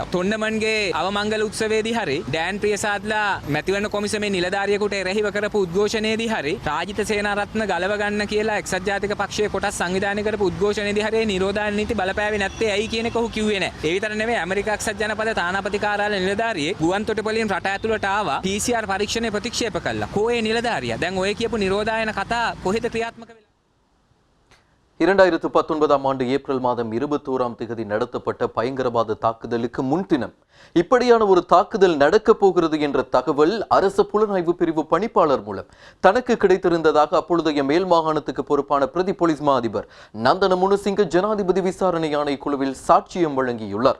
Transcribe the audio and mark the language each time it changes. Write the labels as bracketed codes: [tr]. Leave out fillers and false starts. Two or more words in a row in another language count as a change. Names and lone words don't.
[si] තොණ්ඩමන්ගේ අවමංගල උත්සවයේදී හරි ඩෑන් ප්‍රියසාද්ලා මැතිවරණ කොමිසමේ නිලධාරියෙකුට එරෙහිව කරපු උද්ඝෝෂණයේදී හරි රාජිත සේනාරත්න ගලව ගන්න කියලා එක්සත් ජාතික පක්ෂයේ කොටස් සංවිධානය කරපු උද්ඝෝෂණයේදී හරි නිරෝධායන නීති බලපෑවේ නැත්තේ ඇයි කියන එක ඔහු කිව්වේ නැහැ. ඒ විතර නෙවෙයි ඇමරිකා එක්සත් ජනපද තානාපති කාර්යාලය නිලධාරියෙක් ගුවන් තොටුපළින් රට ඇතුළට ආවා PCR පරීක්ෂණය ප්‍රතික්ෂේප කළා. කෝයේ නිලධාරියා? දැන් ඔය කියපු නිරෝධායන කතා කොහෙද ක්‍රියාත්මක වෙලා? [ta] 2019 ஆண்டு ஏப்ரல் மாதம் 21ஆம் தேதி நடத்தப்பட்ட பயங்கரவாத தாக்குதலுக்கு முன்தினம் இப்படியான ஒரு தாக்குதல் நடக்கப் போகிறது என்ற தகவல் அரசு புலனாய்வு பிரிவு பணிப்பாளர் மூலம் தனக்கு கிடைத்திருந்ததாக அப்பொழுதைய மேல் மாகாணத்துக்கு பொறுப்பான பிரதி போலீஸ் மா அதிபர் நந்தன முனுசிங்க ஜனாதிபதி விசாரணை ஆணைக்குழுவில் சாட்சியம் வழங்கியுள்ளார்.